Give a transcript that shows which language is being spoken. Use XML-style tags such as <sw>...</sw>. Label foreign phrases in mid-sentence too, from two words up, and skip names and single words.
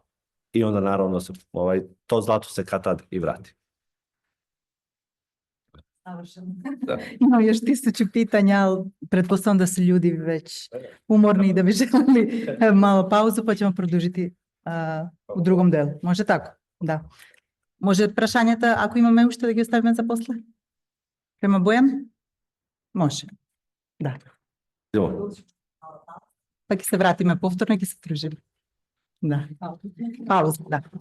<sr>I onda naravno to zlato se kad tad i vrati. Имам још 1000 питања, ali pretpostavljam da su ljudi već umorni i da bi želeli malo pauzu, pa ćemo produžiti u drugom delu. Može tako? Da.</sr> <mk>Може прашањата, ако имаме уште, да ги оставиме за после? Према Бојан? Може. Да. Па ќе се вратиме повторно и ќе се дружиме. Да. Пауза, да.</mk>